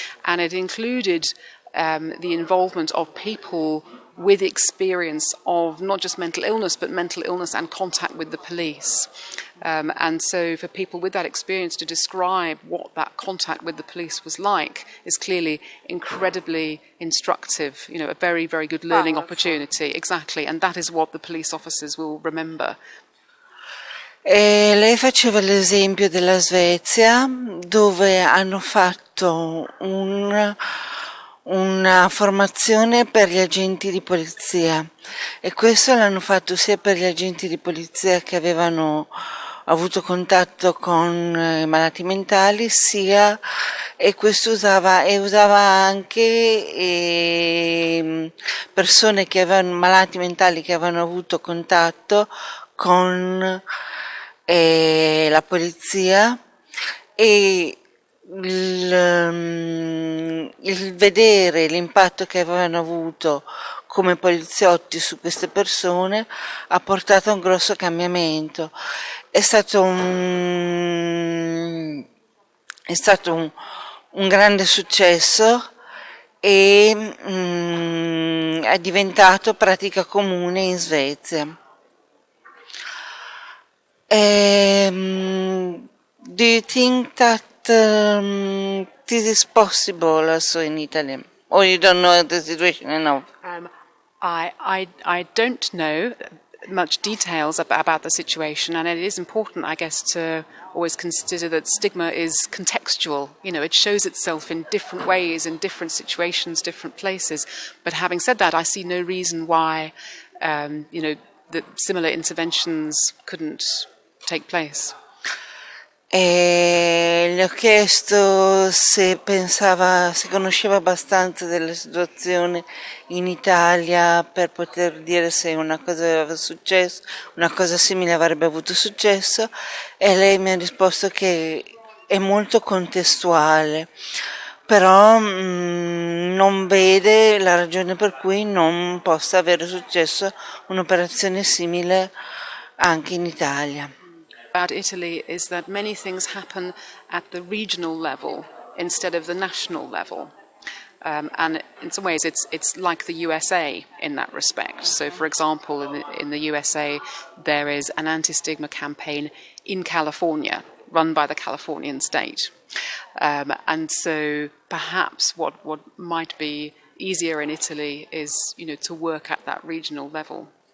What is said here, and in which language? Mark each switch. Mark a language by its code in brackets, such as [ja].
[en] And it included the involvement of people with experience of not just mental illness, but mental illness and contact with the police. And so for people with that experience to describe what that contact with the police was like is clearly incredibly instructive, a very, very good learning opportunity. Exactly, and that is what the police officers will remember. [it] Lei faceva l'esempio della Svezia, dove hanno fatto una formazione per gli agenti di polizia, e questo l'hanno fatto sia per gli agenti di polizia che avevano avuto contatto con i malati mentali, e questo usava anche persone che avevano malati mentali che avevano avuto contatto con la polizia, e il vedere l'impatto che avevano avuto come poliziotti su queste persone ha portato a un grosso cambiamento. È stato un grande successo e è diventato pratica comune in Svezia. [en] Do you think that this is possible also in Italy, or you don't know the situation enough? I don't know much details about the situation, and it is important, I guess, to always consider that stigma is contextual. It shows itself in different ways, in different situations, different places. But having said that, I see no reason why, that similar interventions couldn't take place. [it] Le ho chiesto se conosceva abbastanza della situazione in Italia per poter dire se una cosa aveva successo, una cosa simile avrebbe avuto successo, e lei mi ha risposto che è molto contestuale, però non vede la ragione per cui non possa avere successo un'operazione simile anche in Italia. [en] About Italy is that many things happen at the regional level instead of the national level, and in some ways it's like the USA in that respect. So, for example, in the USA there is an anti-stigma campaign in California run by the Californian state, and so perhaps what might be easier in Italy is to work at that regional level.